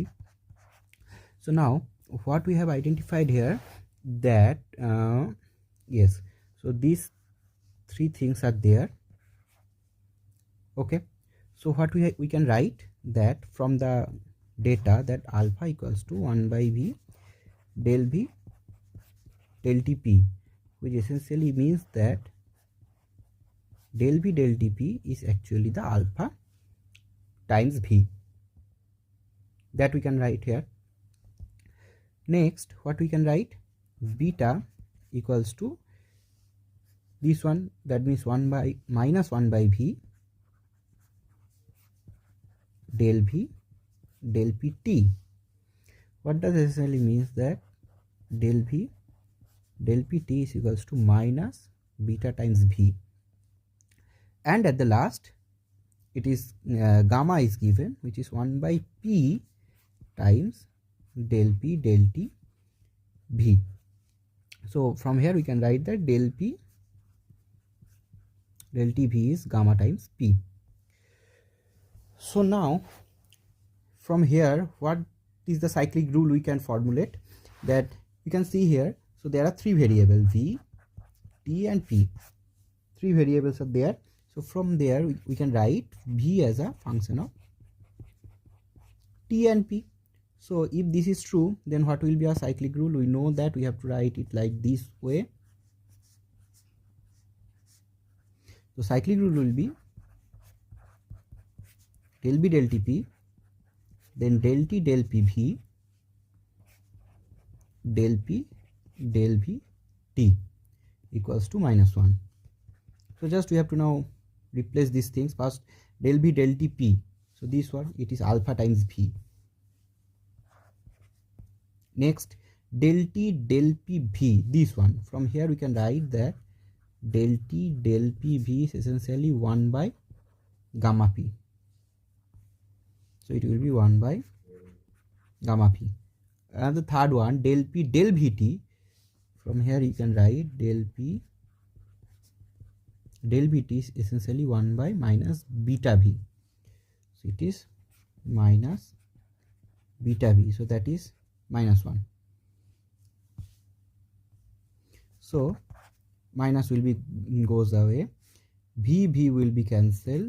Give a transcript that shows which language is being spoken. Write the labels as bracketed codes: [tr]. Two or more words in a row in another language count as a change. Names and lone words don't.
[en] So now what we have identified here, that yes, so these three things are there. Okay, so what we can write that from the data, that alpha equals to 1 by V del V del Tp, which essentially means that del V del Tp is actually the alpha times V, that we can write here. Next, what we can write, beta equals to this one, that means 1 by minus 1 by V del V del Pt. What does essentially means that del V del Pt is equals to minus beta times V, and at the last it is gamma is given, which is 1 by P times del P del T V. So from here we can write that del P del T V is gamma times P. So now from here, what is the cyclic rule we can formulate, that you can see here. So there are three variables, V, T and P. Three variables are there. So from there we can write V as a function of T and P. So if this is true, then what will be our cyclic rule? We know that we have to write it like this way. So cyclic rule will be del B del Tp, then del T del Pv del P del V T equals to minus 1. So just we have to now replace these things. First, del B del Tp. So this one, it is alpha times V. Next, del T del Pv, this one. From here we can write that del T del Pv is essentially 1 by gamma P. So it will be 1 by gamma P. And the third one, del P del Vt. From here you can write del P del Vt is essentially 1 by minus beta V. So it is minus beta V. So that is minus 1. So minus will be goes away. V will be cancelled.